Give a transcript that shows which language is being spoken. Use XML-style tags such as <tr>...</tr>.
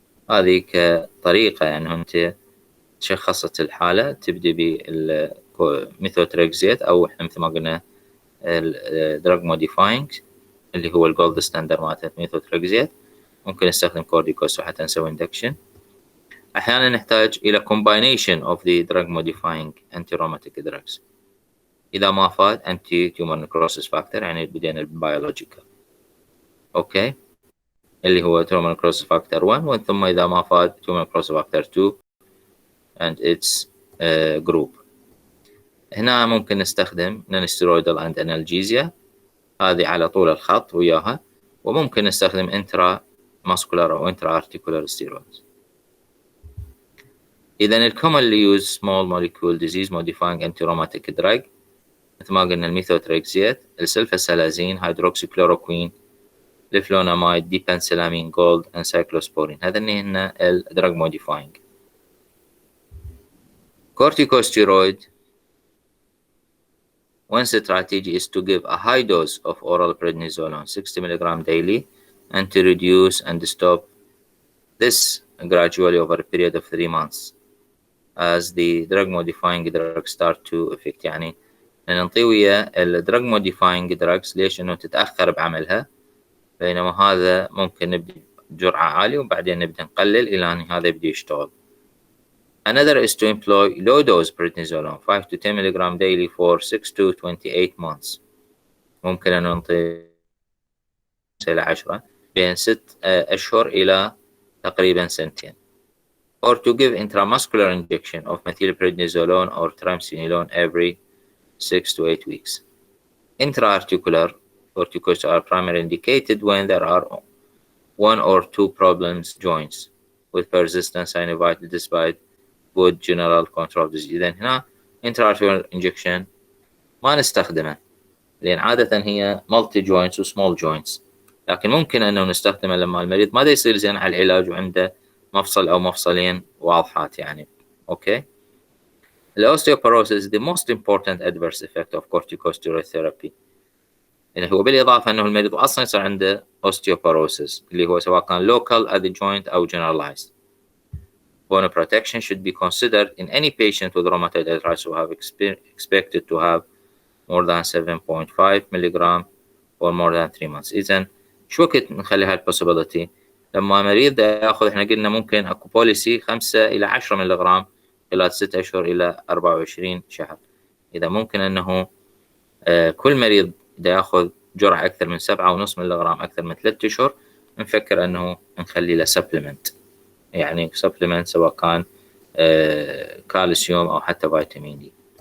<ar>هذه كطريقة يعني أنت شخصت الحالة تبدي بالميثوتريكزيت أو إحنا مثل ما قلنا الدراج موديفاينج اللي هو الجولد ستاندر مالته ميثوتريكزيت. ممكن نستخدم كورتيكوستيرويد حتى نسوي اندكشن. أحيانا نحتاج إلى</ar> <en>combination of the drug modifying anti-rheumatic drugs.</en> <ar>إذا ما فات</ar> <en>anti tumor necrosis factor</en> <ar>يعني بدينا البيولوجيكال أوكي اللي هو</ar> <en>tumor necrosis factor 1</en> <ar>ثم إذا ما فات</ar> <en>tumor necrosis factor 2 and its group.</en> <ar>هنا ممكن نستخدم</ar> <en>non-steroidal and analgesia</en> <ar>هذه على طول الخط وياها، وممكن نستخدم intramuscular أو intra-articular steroids. إذا ال</ar> <en>commonly used small molecule disease modifying anti-rheumatic drug</en> <ar>مثل ما قلنا الميثوتريكزيت، السلفاسلازين، هيدروكسيكلوروكوين، الفلوناميد، ديبنسلامين جولد، انسايكلوسبورين. هذين هن الدراج موديفاينج.</ar> <en>Corticosteroid, one strategy is to give a high dose of oral prednisolone 60 mg daily and to reduce and stop this gradually over a period of 3 months as the drug modifying drugs start to affect.</en> <ar>يعني ننطي ويا الدراج موديفاينج دراجز ليش انه تتاخر بعملها، بينما هذا ممكن نبدا بجرعه عاليه وبعدين نبدا نقلل الى ان هذا يبدا يشتغل.</ar> <en>Another is to employ low dose prednisolone 5 to 10 mg daily for 6 to 28 months.</en> <ar>ممكن ان ننطي الى 10 بين 6 اشهر الى تقريبا سنتين.</ar> <en>Or to give intramuscular injection of methylprednisolone or triamcinolone every 6 to 8 weeks. Intra-articular corticosteroids are primarily indicated when there are 1 or 2 problems joints with persistent synovitis despite good general control disease.</en> <ar>إذن هنا intra-articular injection ما نستخدمه لأن عادة هي multi joints و small joints، لكن ممكن أنه نستخدمه لما المريض ما يصير زين على العلاج وعنده مفصل أو مفصلين واضحات يعني. أوكي.</ar> <en>Osteoporosis is the most important adverse effect of corticosteroid therapy.</en> <ar>يعني هو بالإضافة أنه المريض أصلا يصير عنده osteoporosis اللي هو سواء كان</ar> <en>local at the joint</en> <ar>أو generalized.</ar> <en>Bone protection should be considered in any patient with rheumatoid arthritis who have expected to have more than 7.5 milligram or more than 3 months.</en> <ar>إذن شو وقت نخلي هالpossibility؟ لما مريض ياخذ احنا قلنا ممكن اكو بوليسي 5 إلى 10 ملغ خلال 6 أشهر إلى 24 شهر. إذا ممكن أنه كل مريض إذا يأخذ جرعة أكثر من 7.5 ملغ أكثر من 3 أشهر نفكر أنه نخلي له supplement، يعني supplement سواء كان كالسيوم أو حتى فيتامين دي.</ar>